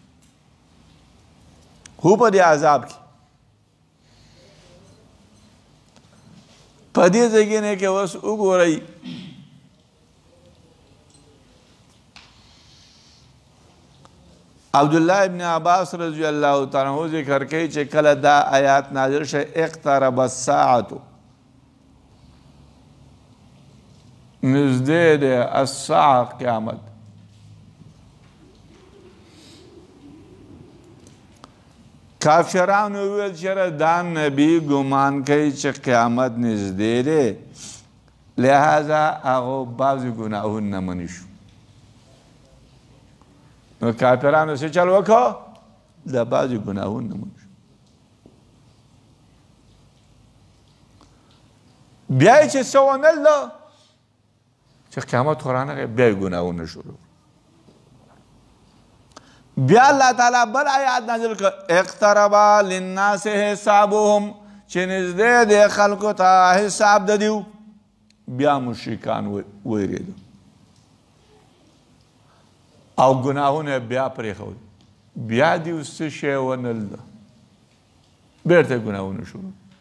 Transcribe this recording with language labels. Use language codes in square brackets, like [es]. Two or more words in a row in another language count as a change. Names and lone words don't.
[ps] هو په دې عذاب کې په دې ځای کې اوس وګورئ عبدالله ابن عباس [ar] رضی الله تعالی عنہ [ps] ذکر کوي چې کله دا آیات نازل شي [ar] اقترب الساعة، [ps] نزدې ده الساعة قیامت. کافرانو ویل چې دا نبی ګمان کوي چې قیامت نږدې دی، لہذا هغه بعضې ګناهونه منې شو. نو کافرانو څه چل وکړه؟ د بعضې ګناهونه منې شو. بیا یې چې څه ونه لیده چې قیامت خو رانغی، بیا یې ګناهونه شروع. بیا الله تعالی بل آیات نازل کړ [ar] اقترب للناس حسابهم، [ps] چې نږدې دی خلکو ته حساب د دیو. بیا مشرکان ویرېدل او ګناهونه بیا پرېښول، بیا دیو څه شی ونه لیده، بیرته ګناهونه شروع.